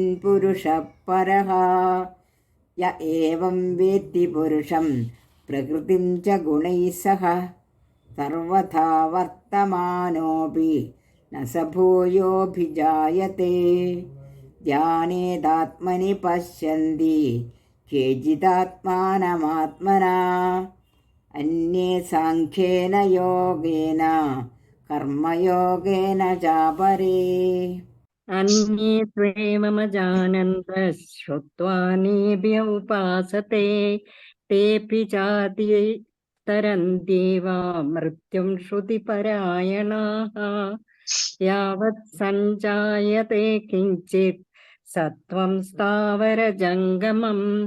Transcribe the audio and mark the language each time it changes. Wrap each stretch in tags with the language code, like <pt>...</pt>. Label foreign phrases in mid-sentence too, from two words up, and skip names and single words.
<sa>പുരുഷഃ പരഃ യ ഏവം വേത്തി പുരുഷം പ്രകൃതിം ച ഗുണൈഃ സഹ സർവഥാ വർത്തമാനോപി ന സ ഭൂയോഭിജായത്തെ ധ്യാനേതാത്മനി പശ്യന്തി കേചിദാത്മാനമാത്മനാ അന്യേ സാഖ്യേന യോഗേന കർമ്മയോഗേന ചാപരേ अन्ये त्वेमजानन्तः श्रुत्वा नेभ्य उपासते तेऽपि चातितरन्त्येव मृत्युं श्रुतिपरायणाः यावत् सञ्जायते किञ्चित् सत्त्वं स्थावरजङ्गमं</sa>